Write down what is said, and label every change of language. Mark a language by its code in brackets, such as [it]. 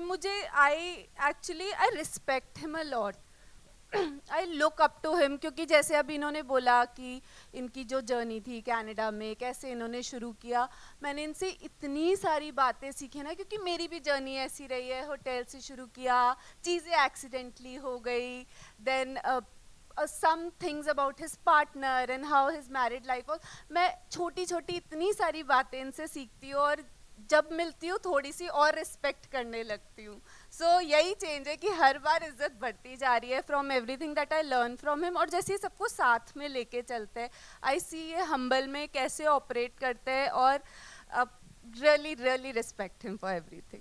[hi] मुझे [en] I respect him a lot, I look up to him, [hi] क्योंकि जैसे अभी इन्होंने बोला कि इनकी जो जर्नी थी कनाडा में, कैसे इन्होंने शुरू किया, मैंने इनसे इतनी सारी बातें सीखी ना, क्योंकि मेरी भी जर्नी ऐसी रही है। होटल से शुरू किया, चीज़ें एक्सीडेंटली हो गई, [en] Then some things about his partner and how his married life was. [hi] मैं छोटी छोटी इतनी सारी बातें इनसे सीखती हूँ, और जब मिलती हूँ थोड़ी सी और रिस्पेक्ट करने लगती हूँ। सो यही चेंज है कि हर बार इज्जत बढ़ती जा रही है [en] From everything that I learn from him. [hi] और जैसे सबको साथ में लेके चलते हैं, [en] I see [hi] ये हम्बल में कैसे ऑपरेट करते हैं, और [en] really really respect him for everything.